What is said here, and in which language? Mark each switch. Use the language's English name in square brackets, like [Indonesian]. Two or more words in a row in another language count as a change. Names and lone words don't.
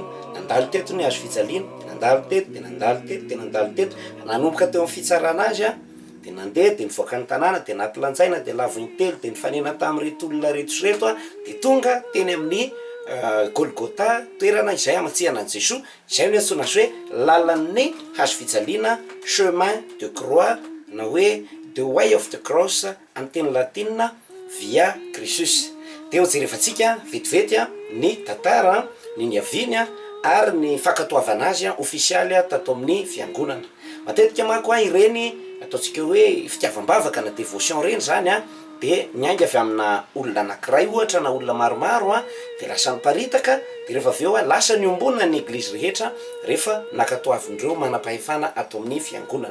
[Malagasy] Nandalo teto ny Hazofijaliana, nandalo teto, dia nandalo teto, dia nandalo teto, nanomboka teo amin'ny fitsarana azy dia nandeha, dia nivoaka ny tanàna, dia natylanjaina, dia lavo ny telo, dia nifanena tamin'ireto olona reto sy reto dia tonga teny amin'ny Golgotha, toerana izay amatsiana an'i Jesosy, izay no antsoina azy hoe Lalan'ny Hazofijaliana, [French] chemin de croix, [Malagasy] na hoe [English] the way of the cross [Malagasy] amin'ny teny latinina [Latin] via Crucis. [Malagasy] Dia ho jerevantsika vetivety ny tantara, ny niaviany ary ny fankatoavana azy ofisialy tato amin'ny fiangonana. Matetika manko ireny ataontsika hoe fitiavam-bavaka na devotion reny zany dia niainga avy amina olona anankiray ohatra na olona maromaro dia lasa niparitaka, dia rehefa avy eo lasa niombonina ny eglizy rehetra rehefa nakatoavindreo manam-pahefana ato amin'ny fiangonana.